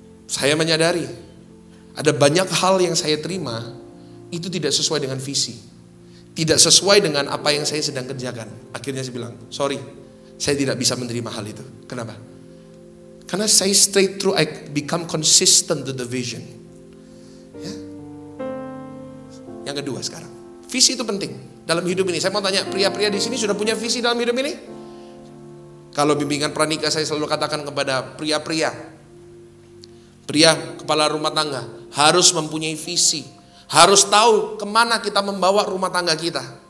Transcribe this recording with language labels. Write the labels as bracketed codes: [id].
[id] Saya menyadari ada banyak hal yang saya terima itu tidak sesuai dengan visi. Tidak sesuai dengan apa yang saya sedang kerjakan. Akhirnya saya bilang, sorry, saya tidak bisa menerima hal itu. Kenapa? Karena saya [en] stay through, I become consistent to the vision. [id] Ya. Yang kedua sekarang, visi itu penting dalam hidup ini. Saya mau tanya, pria-pria di sini sudah punya visi dalam hidup ini? Kalau bimbingan pranikah saya selalu katakan kepada pria-pria, Pria kepala rumah tangga harus mempunyai visi, harus tahu kemana kita membawa rumah tangga kita.